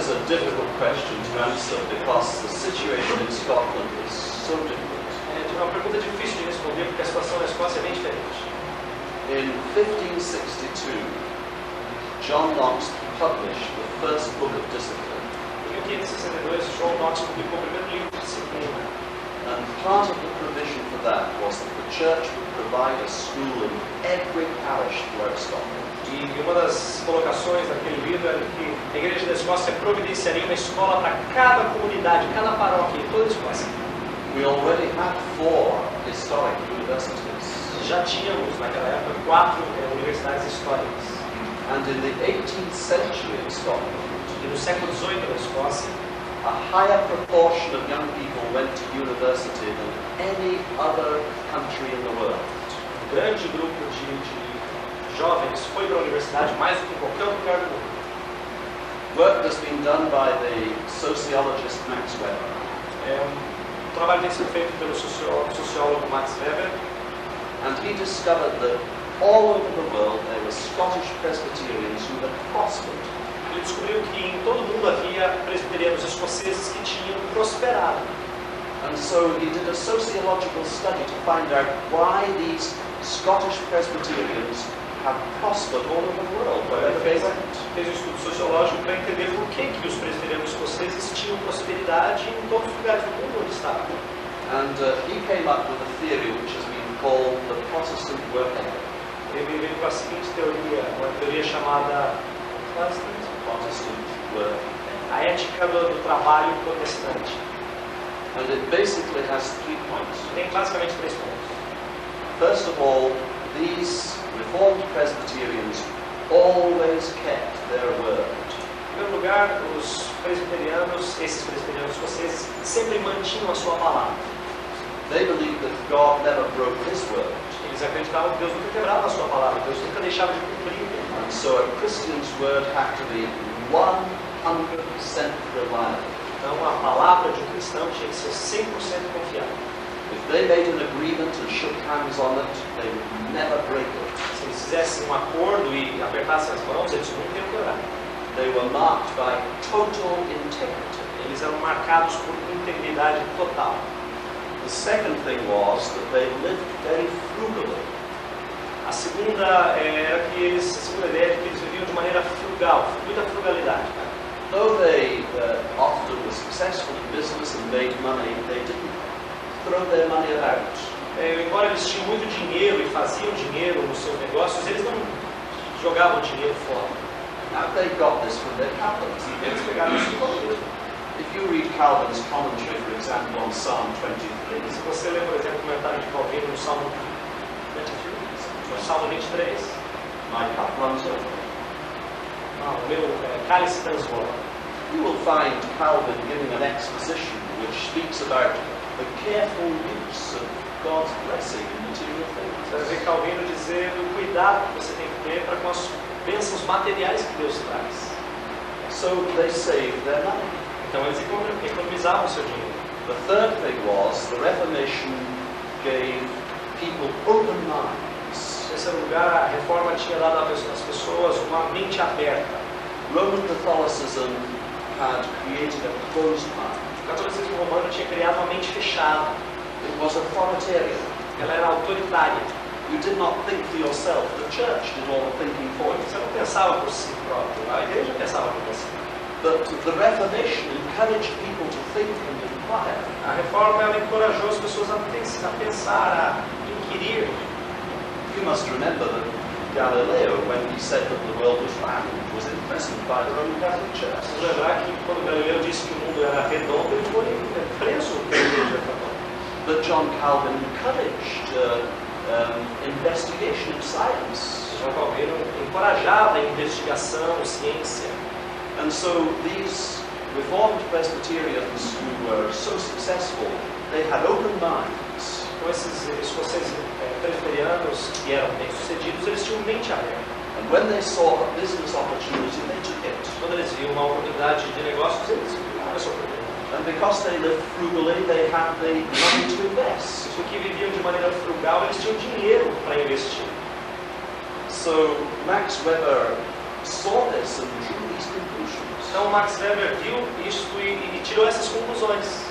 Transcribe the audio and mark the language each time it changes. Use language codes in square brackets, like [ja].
[en] difficult question to answer because the situation in Scotland is so different. [pt] É uma pergunta difícil de responder porque a situação na Escócia é bem diferente. [en] In 1562, John Knox published the first book of discipline. [pt] Em 1562, John Knox publicou o primeiro livro de disciplina. [en] And part of the provision for that was that the church would provide a school in every parish throughout Scotland. [pt] E uma das colocações daquele livro era que a Igreja da Escócia providenciaria uma escola para cada comunidade, cada paróquia, em toda a Escócia. [en] We already had 4 historic universities. [pt] Já tínhamos, naquela época, 4 universidades históricas. [en] And in the 18th century in Scotland, [pt] E no século XVIII, na Escócia, [en] a higher proportion of young people went to university than any other country in the world. [pt] um grande grupo de jovens foi para a universidade mais do que em qualquer outro lugar do mundo. [en] Work has been done by the sociologist Max Weber. [pt] O trabalho tem sido feito pelo sociólogo Max Weber, [en] And he discovered that all over the world there were Scottish Presbyterians who had prospered. [pt] ele descobriu que em todo o mundo havia presbiterianos escoceses que tinham prosperado. [en] And so he did a sociological study to find out why these Scottish Presbyterians have prospered all over the world, wherever they went. [pt] Fez um estudo sociológico para entender por que os presbiterianos escoceses tinham prosperidade em todos os lugares do mundo onde estavam. [en] And he came up with a theory which has been called the Protestant work ethic. [pt] Ele veio com a seguinte teoria, uma teoria chamada [en] Protestant work ethic. [pt] a ética do trabalho protestante. [en] And it basically has 3 points. [pt] Tem basicamente 3 pontos. [en] First of all, these Reformed Presbyterians always kept their word. [pt] Em primeiro lugar, os presbiterianos, esses presbiterianos escoceses, sempre mantinham a sua palavra. [en] They believed that God never broke his word. [pt] Eles acreditavam que Deus nunca quebrava a sua palavra, Deus nunca deixava de cumprir. [en] And so a Christian's word had to be 100% reliable. [pt] Então, a palavra de um cristão tinha que ser 100% confiável. [en] If they made an agreement and shook hands on it, they would never break it. [pt] Se eles fizessem um acordo e apertassem as mãos, eles nunca iam quebrar. [en] They were marked by total integrity. [pt] Eles eram marcados por integridade total. [en] The second thing was that they lived very frugally. [pt] A segunda ideia é que eles viviam de maneira frugal, muita frugalidade. [en] Though they often were successful in business and made money, they didn't throw their money about. [pt] Embora eles tinham muito dinheiro e faziam dinheiro nos seus negócios, eles não jogavam dinheiro fora. [en] Now they got this from their Catholics. [pt] Eles pegaram isso todo. [en] If you read Calvin's commentary, for example, on Psalm 23, [pt] Se você ler, por exemplo, o comentário de Calvino no Salmo 23, no Salmo 23, [en] my cup runs over. [pt] o meu cálice transborda. [en] You will find Calvin giving an exposition which speaks about the careful use of God's blessing in material things. [pt] Você vai ver Calvino dizendo o cuidado que você tem que ter para com as bênçãos materiais que Deus traz. [en] So they saved their money. [pt] Então eles economizavam o seu dinheiro. [en] The third thing was the Reformation gave people open minds. [pt] Em terceiro lugar, a reforma tinha dado às pessoas uma mente aberta. [en] Roman Catholicism had created a closed mind. [pt] O catolicismo romano tinha criado uma mente fechada. [en] It was authoritarian. [pt] Ela era autoritária. [en] You did not think for yourself. The church did all the thinking for you. [pt] Você não pensava por si próprio, a igreja pensava por você. [en] But the Reformation encouraged people to think and inquire. [pt] A reforma ela encorajou as pessoas a pensar, a inquirir. [en] You must remember that Galileo, when he said that the world was round, was imprisoned by the Roman Catholic Church. [pt] Você lembrar que quando Galileu disse que o mundo era redondo, ele foi preso pela igreja católica. [en] But John Calvin encouraged investigation in science. [pt] João Calvino encorajava a investigação, ciência. [en] And so these Reformed Presbyterians who were so successful, they had open minds. [pt] Então esses escoceses presbiterianos que eram bem-sucedidos, eles tinham mente aberta. [en] And when they saw a business opportunity, they took it. [pt] Quando eles viam uma oportunidade de negócios, eles viram essa oportunidade. [en] And because they lived frugally, they had the money to invest. [pt] Porque viviam de maneira frugal, eles tinham dinheiro para investir. [en] So Max Weber saw this and drew these conclusions. [pt] Então Max Weber viu isso e tirou essas conclusões.